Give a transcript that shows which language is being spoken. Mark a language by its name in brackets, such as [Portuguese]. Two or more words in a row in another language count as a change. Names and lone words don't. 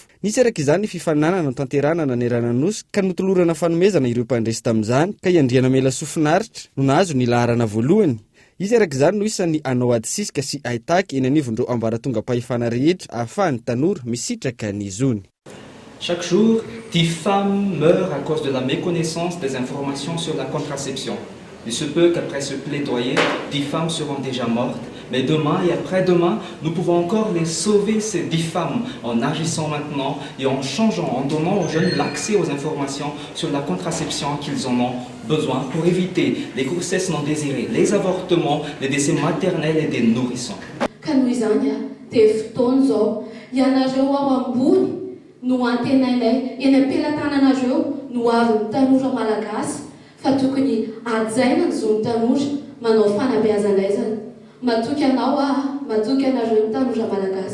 [Malagasy] Nisy araka izany ny fifananana no tanteranana ny rananosy ka notolorana fanomezana ireo mpandresy tamin'izany ka iandriana mela sofinaritra no nahazo ny laharana voalohany. Izy araka izany no isan'ny anao adisisika sy aitaky eny anivon'ireo ambaratonga-pahefana rehetra ahafahan'ny tanora misitraka ny zony. [French] Chaque jour, 10 femmes meurent à cause de la méconnaissance des informations sur la contraception. Il se peut qu'après ce plaidoyer, 10 femmes seront déjà mortes, mais demain et après-demain, nous pouvons encore les sauver, ces 10 femmes, en agissant maintenant et en changeant, en donnant aux jeunes l'accès aux informations sur la contraception qu'ils en ont besoin pour éviter les grossesses non désirées, les avortements, les décès maternels et des nourrissons. [Malagasy] No antenainay eny am-pelatananareo no avy ny tanora malagasy fa tokony ajaina ny zon'ny tanora manao fanabeazana izany matoky anao matoky anareo ny tanora malagasy.